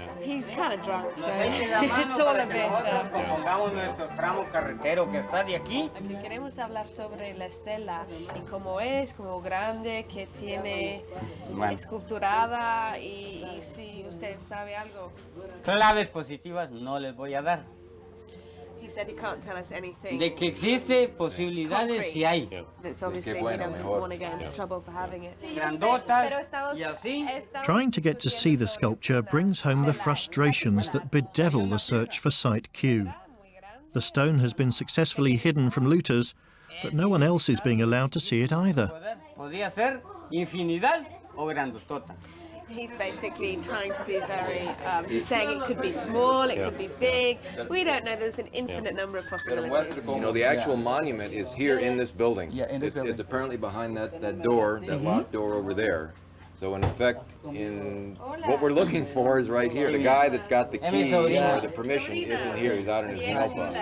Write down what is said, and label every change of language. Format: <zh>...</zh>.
<en>He's kind of drunk, so it's all a bit...</en> <es>Pongamos nuestro tramo carretero que está de aquí. Queremos hablar sobre la estela y cómo es, cómo grande, que tiene esculturada y si usted sabe algo. Claves positivas no les voy a dar.</es> <en>He said he can't tell us anything.</en> <es>De que existe posibilidades sí hay.</es> <en>It's obviously he doesn't want to get into trouble for having it.</en> <es>Grandotas y así.</es> <en>Trying to get to see the sculpture brings home the frustrations that bedevil the search for Site Q. The stone has been successfully hidden from looters, but no one else is being allowed to see it either.</en> <es>Podría ser infinidad o grandotota.</es> <en>He's basically trying to be very, he's saying it could be small, it could be big. We don't know, there's an infinite number of possibilities. You know, the actual monument is here in this building. Yeah, in this building. It's apparently behind that door, that locked door over there. So in effect, what we're looking for is right here. The guy that's got the key or the permission isn't here, he's out in his helper.</en>